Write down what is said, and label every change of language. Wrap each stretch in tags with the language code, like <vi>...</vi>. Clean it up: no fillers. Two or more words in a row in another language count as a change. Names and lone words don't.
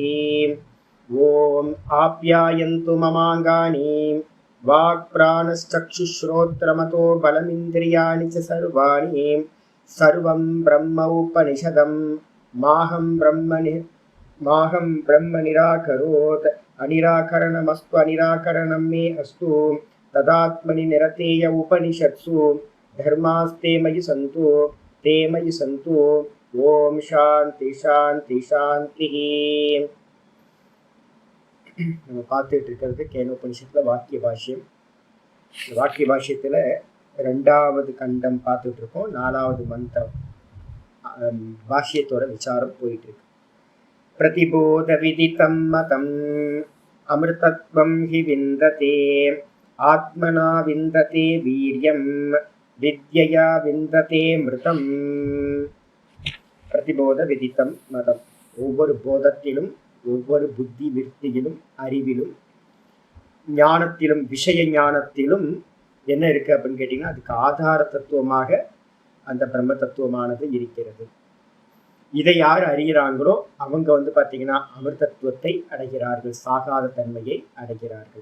<sa>ओम आप्यायन्तु ममाङ्गानि वाक्प्राणश्चक्षुश्रोत्रमतो बलमिन्द्रियाणि च सर्वाणि सर्वं ब्रह्म उपनिषदं माहं ब्रह्म निराकरोत् अनिराकरणमस्तु अनिराकरणं मे अस्तु तदात्मनि निरतेय उपनिषत्सु धर्मास्ते मयि सन्तु ते मयि सन्तु। ओम शांति शांति शांतिः।</sa> <ta>நம்ம பார்த்துட்டு இருக்கிறது கேனோபனிஷத்துல வாக்கிய பாஷ்யம். வாக்கிய பாஷ்யத்துல 2வது கண்டம் பார்த்துட்டு இருக்கோம். 4வது மந்திரம் பாஷ்யத்தோட விசாரம் போயிட்டு இருக்கு.</ta> <sa>प्रतिबोध विदितं मतं अमृतत्वं हि विन्दते आत्मना विन्दते वीर्यं विद्यया विन्दते मृतं। प्रतिबोध विदितं मतं</sa> <ta>ஒவ்வொரு போதத்திலும் ஒவ்வொரு புத்தி விருத்தியிலும் அறிவிலும் ஞானத்திலும் விஷய ஞானத்திலும் என்ன இருக்கு அப்படின்னு கேட்டீங்கன்னா அதுக்கு ஆதார தத்துவமாக அந்த பிரம்ம தத்துவமானது இருக்கிறது. இதை யார் அறிகிறாங்களோ அவங்க பார்த்தீங்கன்னா அமிர்தத்துவத்தை அடைகிறார்கள், சாகாத தன்மையை அடைகிறார்கள்.</ta>